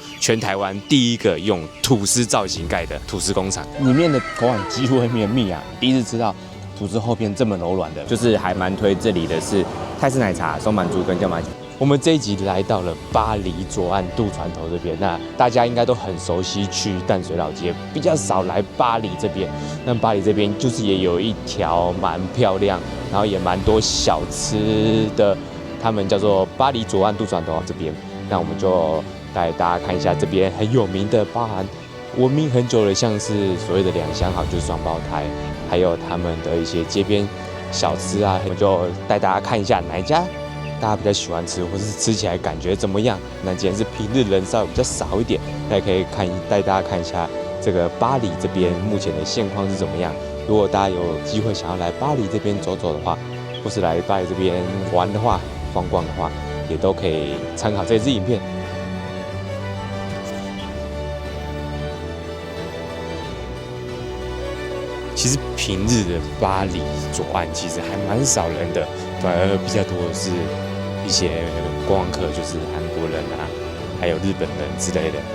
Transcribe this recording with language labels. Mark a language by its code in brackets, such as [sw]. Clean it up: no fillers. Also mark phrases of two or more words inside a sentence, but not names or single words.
[zh] 全台灣第一個用吐司造型蓋的吐司工厂，裡面的口感幾乎會綿密啊！第一次吃到吐司後邊這麼柔軟的，就是還蠻推這裡的是泰式奶茶、松阪豬跟椒麻雞。我們這一集來到了巴黎左岸渡船頭這邊，那大家應該都很熟悉去淡水老街，比較少來巴黎這邊。那巴黎這邊就是也有一條蠻漂亮，然後也蠻多小吃的，他們叫做巴黎左岸渡船頭這邊。那我們就帶大家看一下這邊很有名的，包含聞名很久的，像是所謂的兩相好，就是雙胞胎，還有他們的一些街邊小吃啊，我们就帶大家看一下哪一家大家比較喜歡吃，或是吃起来感覺怎麼樣？那既然是平日人稍微比較少一點，那也可以帶大家看一下這個巴黎這邊目前的現況是怎麼樣。如果大家有機會想要來巴黎這邊走走的話，或是來巴黎這邊玩的話、逛逛的話，也都可以參考這支影片。其實平日的巴黎左岸其實還蠻少人的，反而比較多的是一些觀光客，就是韓國人啊，還有日本人之類的。